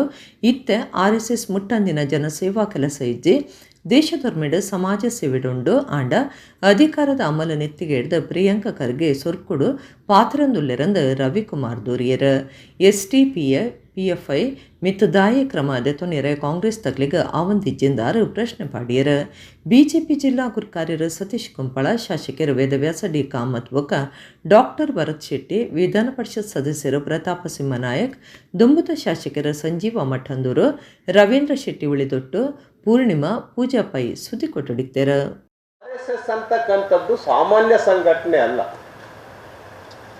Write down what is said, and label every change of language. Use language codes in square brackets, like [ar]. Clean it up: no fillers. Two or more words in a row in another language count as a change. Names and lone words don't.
[tcy] ಇತ್ತೆ RSS ಮುಟ್ಟಂದಿನ ಜನಸೇವಾ ಕೆಲಸ ಇಜ್ಜಿ ದೇಶದೊರ್ಮೆಡ್ ಸಮಾಜ ಸೇವೆಡುಂಡು ಆಂಡ ಅಧಿಕಾರದ ಅಮಲ ನೆತ್ತಿಗೆ ಹಿಡ್ದ ಪ್ರಿಯಾಂಕ ಖರ್ಗೆ ಸೊರ್ಕುಡು ಪಾತ್ರಂದುಲ್ಲೆರಂದು ರವಿಕುಮಾರ್ ದೂರಿಯರ. STPFI ಮಿತ್ ದಾಯ ಕ್ರಮ ದೆತೊನೆರೆ ಕಾಂಗ್ರೆಸ್ ತಕ್ಲಿಗೆ ಆವಂದಿಜ್ಜೆಂದಾರು ಪ್ರಶ್ನೆ ಪಾಡಿಯರ. ಬಿಜೆಪಿ ಜಿಲ್ಲಾ ಗುರುಕಾರ್ಯರ ಸತೀಶ್ ಕುಂಪಳ, ಶಾಸಕರು ವೇದವ್ಯಾಸ ಡಿ ಕಾಮತ್ ಬೊಕ್ಕ ಡಾಕ್ಟರ್ ಭರತ್ ಶೆಟ್ಟಿ, ವಿಧಾನ ಪರಿಷತ್ ಸದಸ್ಯರು ಪ್ರತಾಪ ಸಿಂಹ ನಾಯಕ್, ದುಂಬುತ ಶಾಸಕರ ಸಂಜೀವ ಮಠಂದೂರು, ರವೀಂದ್ರ ಶೆಟ್ಟಿ ಉಳಿದೊಟ್ಟು, ಪೂರ್ಣಿಮಾ, ಪೂಜಾ ಪೈ ಸುದ್ದಿ ಕೊಟ್ಟಡಿಕ್ತಾರೆ. [kn] RSS ಅಂತಕ್ಕಂಥದ್ದು ಸಾಮಾನ್ಯ ಸಂಘಟನೆ ಅಲ್ಲ.